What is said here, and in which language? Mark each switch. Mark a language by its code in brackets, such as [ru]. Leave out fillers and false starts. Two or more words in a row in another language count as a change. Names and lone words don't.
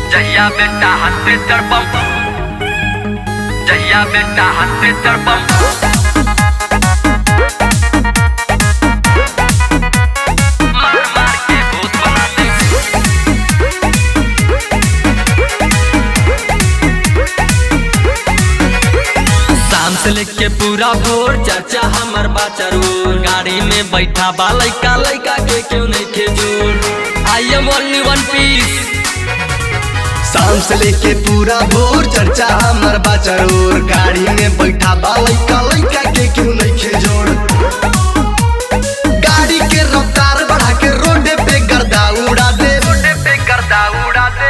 [bho] जहिया बेटा हाथ पे चढ़बम, जहिया बेटा हाथ पे चढ़बम, मार मार के भूत बना दे। शाम से लेके पूरा भोर चर्चा हमर बा जरूर। गाड़ी में बैठा बा लइका लइका के क्यों नहीं के जोर। [en] I am only one piece. [bho] शाम से लेके पूरा भोर चर्चा हमर बा जरूर। गाड़ी में बैठा बा लइका लइका के क्यों नहीं के जोड़। गाड़ी के रफ्तार बढ़ा के रोडे पे गर्दा उड़ा दे, रोडे पे गर्दा उड़ा दे।